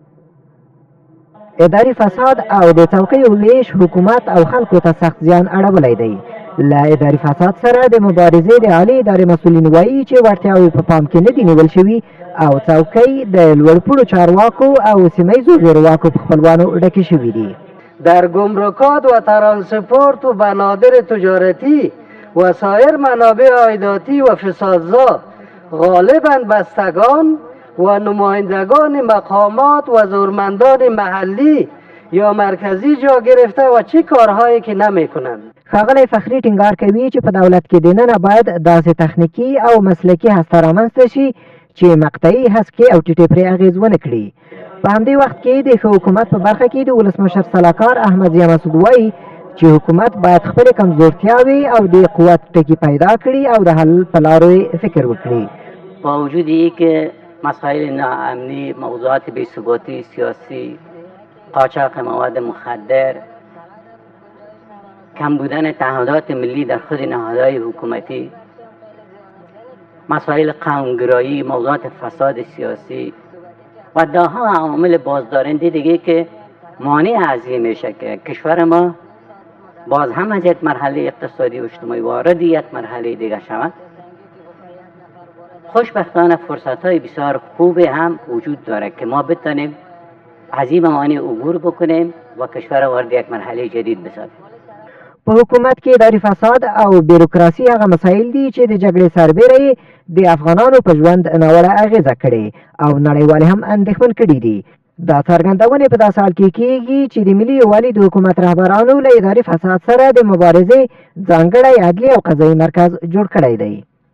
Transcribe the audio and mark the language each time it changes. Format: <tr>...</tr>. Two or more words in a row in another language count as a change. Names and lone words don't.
<ps>اداري فساد او د څوکیو ویش حکومت او خلکو ته سخت زیان اړولی دی. له اداري فساد سره د مبارزې د عالي ادارې مسؤلین وایي چې وړتیاوې په پام کې نه دي نیول شوي او څوکۍ د لوړپوړو چارواکو او سیمه ییزو زورواکو په خپلوانو ډکې شوي دي.</ps> <fa>در گمرکات و ترانسپورت و بنادر تجارتی و سایر منابع عایداتی و فسادزا غالباً بستگان و نمایندگان مقامات و زورمندان محلی یا مرکزی جا گرفته و چه کارهایی که نمی کنند.</fa> <ps>ښاغلی فخري ټینګار کوي چې په دولت کې دننه باید داسې تخنیکي او مسلکي هسته رامنځته شي چې مقطعي هسکې او ټیټې پرې اغېز ونه کړي. په همدې وخت کې د ښه حکومت په برخه کې د ولسمشر سلاکار احمد ضیا مسعود وایي چې حکومت باید خپلې کمزورتیاوې او د قوت ټکي پیدا کړي او د حل په لارو فکر وکړي.</ps> <fa>با وجود اینکه مسائل ناامنی، موضوعات بی‌ثباتی سیاسی، قاچاق مواد مخدر، کم بودن تعهدات ملی در خود نهادهای حکومتی، مسائل قومگرایی، موضوعات فساد سیاسی و داها عوامل بازدارنده دیگه که مانع از این میشه که کشور ما باز هم از یک مرحله اقتصادی و اجتماعی وارد یک مرحله دیگه شود. خوشبختانه فرصت‌های بسیار خوب هم وجود داره که ما بتونیم از این موانع عبور بکنیم و کشور وارد یک مرحله جدید بسازیم.</fa> <ps>په حکومت کې اداري فساد او بیروکراسي هغه مسایل دي چې د جګړې سربیره د افغانانو په ژوند ناوړه اغېزه کړې او نړیوالې هم اندېښمن کړي دي. دا څرګندونې په داسې حال کې کېږي چې د ملي یووالي د حکومت رهبرانو له اداري فساد سره د مبارزې ځانګړی عدلي او قضایي مرکز جوړ کړی دی.</ps>